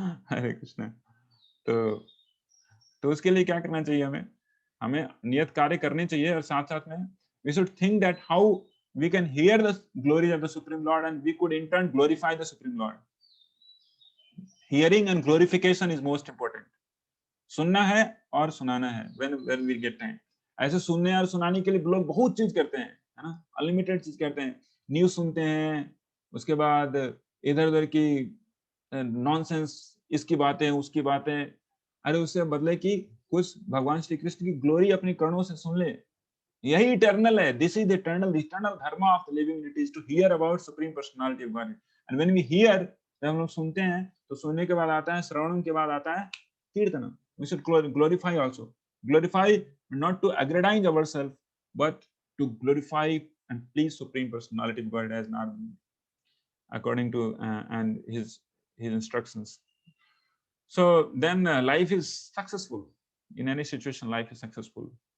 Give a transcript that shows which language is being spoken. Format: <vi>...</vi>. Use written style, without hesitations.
<hi>हरे कृष्ण. तो उसके लिए क्या करना चाहिए? हमें नियत कार्य करने चाहिए और साथ साथ में</hi> <en>we should think that how we can hear the glories of the Supreme Lord and we could in turn glorify the Supreme Lord. Hearing and glorification is most important.</en> <hi>सुनना है और सुनाना है</hi> <en>when we get time.</en> <hi>ऐसे सुनने और सुनाने के लिए लोग बहुत चीज करते हैं, है ना, अनलिमिटेड चीज करते हैं. न्यूज सुनते हैं, उसके बाद इधर उधर की नॉनसेंस, इसकी बातें उसकी बातें. अरे उससे बदले कि कुछ भगवान श्री कृष्ण की ग्लोरी अपनी कर्णों से सुन ले, यही इटर्नल है.</hi> <en>This is eternal dharma of the living it is to hear about supreme personality of God. And when we hear,</en> <hi>जब हम लोग सुनते हैं तो सुनने के बाद आता है श्रवण, के बाद आता है कीर्तन.</hi> <en>We should glorify also. Glorify not to aggrandize ourselves but to glorify and please supreme personality of God as Narad according to and his instructions. So then life is successful. In any situation life is successful.</en>